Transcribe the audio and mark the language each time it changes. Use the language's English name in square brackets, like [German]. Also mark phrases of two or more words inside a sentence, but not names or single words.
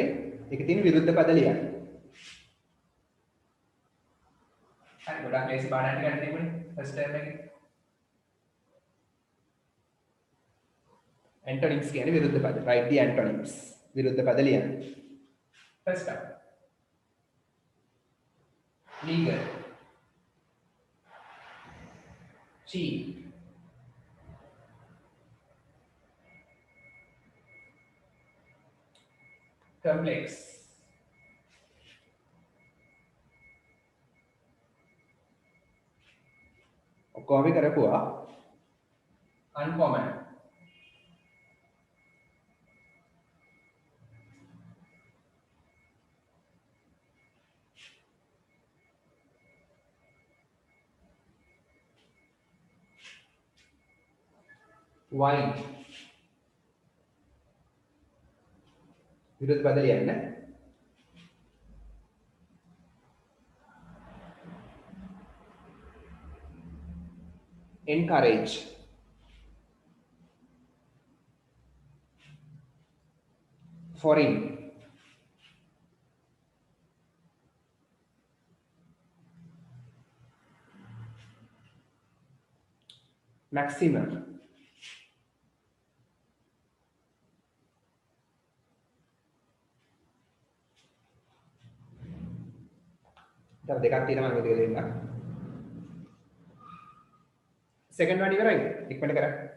[Sinhala] ඒකේ තියෙන විරුද්ධ පද ලියන්න. හරි, ගොඩක් ලේසි පාඩම් ටිකක් තිබුණේ [English] first term [Sinhala] එකේ. Antonyms කියන්නේ විරුද්ධ පද. [English] Write the antonyms. [Sinhala] විරුද්ධ පද ලියන්න. [English] First up. Legal. Cheap. Complex. [Sinhala] ඔක්කොම අපි කරපුවා. [English] Uncommon. Wine. [Sinhala] විරුද්ධ පද ලියන්න. [English] Encourage. Foreign. Maximum. [Sinhala] තව දෙකක් තියෙනවා මම ටික දෙන්නම්. [English] Second one [Sinhala] ඉවරයි. ඉක්මනට කරා.